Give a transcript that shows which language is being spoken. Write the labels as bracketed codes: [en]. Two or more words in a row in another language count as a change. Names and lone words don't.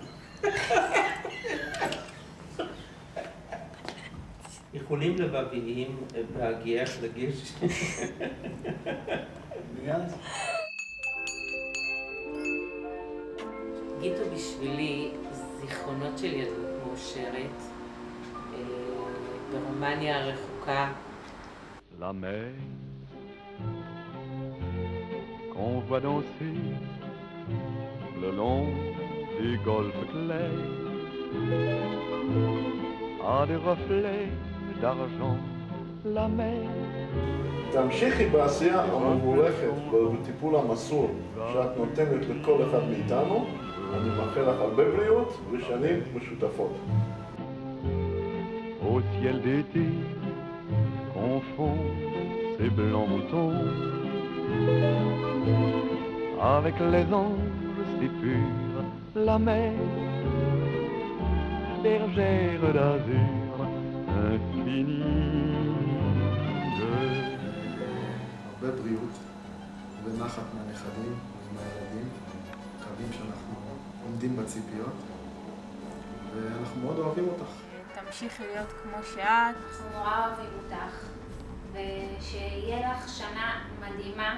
[he] איחולים לבביים בהגיח לגיל 60. גיטו בשבילי זיכרונות של ילדות מאושרת ברומניה הרחוקה. [fr] La mer qu'on voit danser le long des golfes clairs a des reflets d'argent. La mer [he] תמשיכי בעשייה המבורכת ובטיפול המסור שאת נותנת לכל אחד מאיתנו. אני מאחל לך הרבה בריאות ושנים משותפות. [fr] au ciel d'été confond ces blancs moutons avec les anges si purs. La mer bergère d'azur infinie. [he] הרבה בריאות ונחת מהנכדים ומהילדים, מקווים שאנחנו עומדים בציפיות ואנחנו מאוד אוהבים אותך. תמשיכי להיות כמו שאת. אנחנו נורא אוהבים אותך, ושיהיה לך שנה מדהימה.